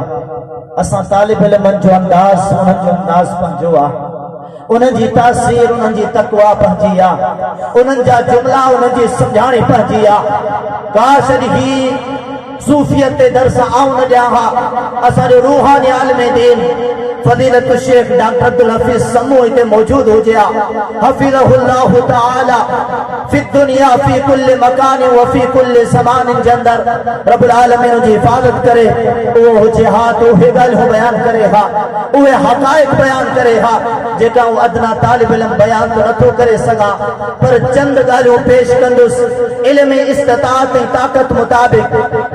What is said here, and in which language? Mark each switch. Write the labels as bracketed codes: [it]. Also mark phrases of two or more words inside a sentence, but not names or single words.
[sd] असां तालिब इल्मन जो अंदाज़, उन्हनि जो अंदाज़ पंहिंजो आ, उन्हनि जी तासीर, उन्हनि जी तकवा पंहिंजी आ, उन्हनि जा जुमला, उन्हनि जी सम्झाणी पंहिंजी आ। काश ही सूफियत ते दर्स आऊं न ॾियां हा। असांजो रूहानी आलिम दीन फजीलत शेख डॉक्टर अब्दुल हफीज समूह इते मौजूद हुजे हा। [ar] حفظه الله تعالى في دنيا في كل مكان و في كل زمان [sd] जे अंदर रब्बुल आलमीन जी हिफाज़त करे। वो हुजे हा तो उहे ॻाल्हियूं बयान करे हा, उहे हक़ाइक़ बयान करे हा जेका अदना तालिब इल्म बयान तो नथो करे सघां, पर चंद ॻाल्हियूं पेश कंदुसि इल्म इस्तिताअत ऐं ताक़त मुताबिक़।